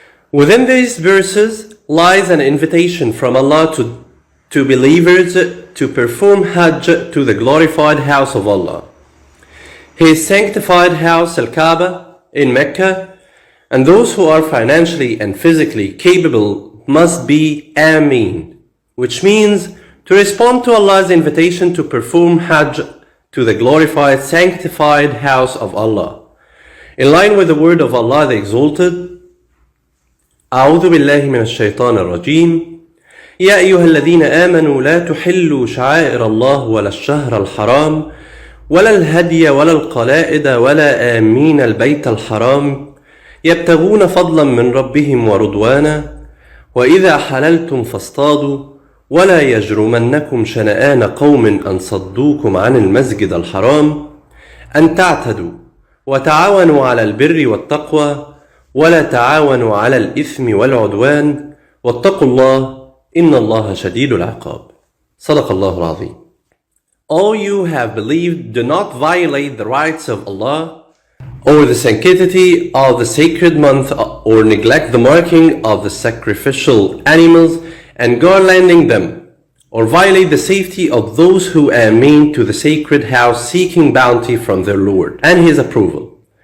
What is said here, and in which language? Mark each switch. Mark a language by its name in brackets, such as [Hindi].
[English] Within these verses lies an invitation from Allah to believers to perform Hajj to the glorified house of Allah, His sanctified house, Al-Kaaba, in Mecca, and those who are financially and physically capable must be Ameen, which means to respond to Allah's invitation to perform Hajj to the glorified, sanctified house of Allah. In line with the word of Allah the Exalted, [Arabic] أعوذ بالله من الشيطان الرجيم يا أيها الذين آمنوا لا تحلوا شعائر الله ولا الشهر الحرام ولا الهدي ولا القلائد ولا آمين البيت الحرام يبتغون فضلا من ربهم ورضوانا وإذا حللتم فاصطادوا ولا يجرمنكم شنآن قوم أن صدوكم عن المسجد الحرام أن تعتدوا وتعاونوا على البر والتقوى ولا تعاونوا على الإثم والعدوان واتقوا الله إن الله شديد العقاب صدق الله العظيم. [English] All you have believed, do not violate the rights of Allah or the sanctity of the sacred month or neglect the marking of the sacrificial animals and garlanding them, or violate the safety of those who ameen to the sacred house seeking bounty from their Lord and His approval.